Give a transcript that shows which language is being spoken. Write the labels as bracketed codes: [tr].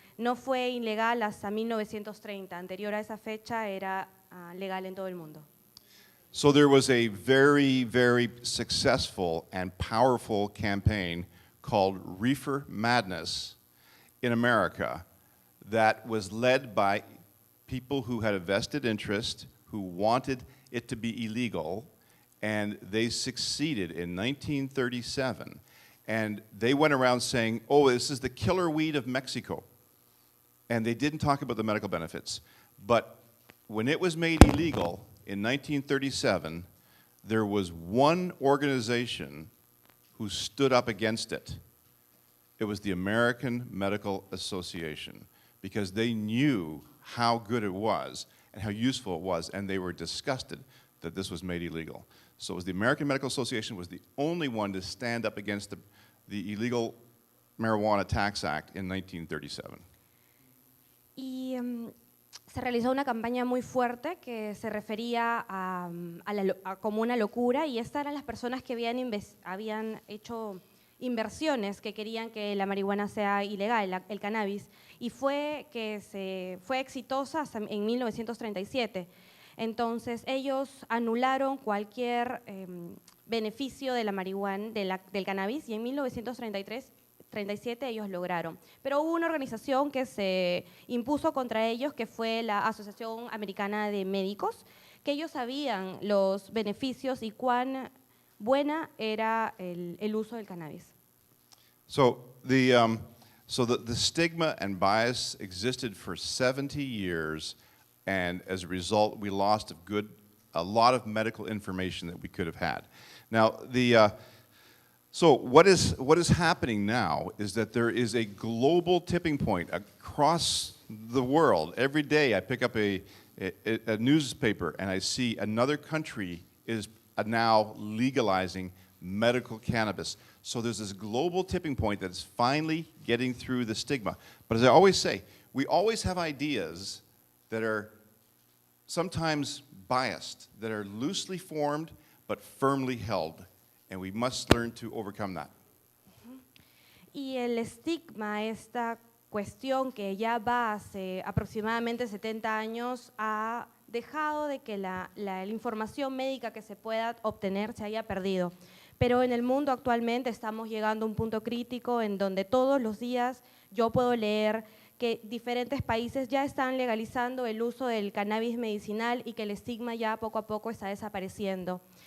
[es] No fue ilegal hasta 1930, anterior a esa fecha era legal en todo el mundo. [en] So there was a very, very successful and powerful campaign called Reefer Madness in America that was led by people who had a vested interest, who wanted it to be illegal, and they succeeded in 1937. And they went around saying, oh, this is the killer weed of Mexico. And they didn't talk about the medical benefits. But when it was made illegal in 1937, there was one organization who stood up against it. It was the American Medical Association, because they knew how good it was and how useful it was, and they were disgusted that this was made illegal. So it was the American Medical Association was the only one to stand up against the Illegal Marijuana Tax Act in 1937. [es] Y se realizó una campaña muy fuerte que se refería como una locura, y estas eran las personas que habían hecho inversiones que querían que la marihuana sea ilegal, el cannabis, y fue exitosa hasta en 1937. Entonces ellos anularon cualquier beneficio de la marihuana, del cannabis, y en 1937 ellos lograron. Pero hubo una organización que se impuso contra ellos, que fue la Asociación Americana de Médicos, que ellos sabían los beneficios y cuán buena era el uso del cannabis. [en] So the stigma and bias existed for 70 years, and as a result, we lost a lot of medical information that we could have had. Now, so what is happening now is that there is a global tipping point across the world. Every day I pick up a newspaper and I see another country is now legalizing medical cannabis. So there's this global tipping point that is finally getting through the stigma. But as I always say, we always have ideas that are sometimes biased, that are loosely formed but firmly held, and we must learn to overcome that. [es] Y el estigma, esta cuestión que ya va hace aproximadamente 70 años, ha dejado de que la información médica que se pueda obtener se haya perdido. Pero en el mundo actualmente estamos llegando a un punto crítico en donde todos los días yo puedo leer que diferentes países ya están legalizando el uso del cannabis medicinal y que el estigma ya poco a poco está desapareciendo.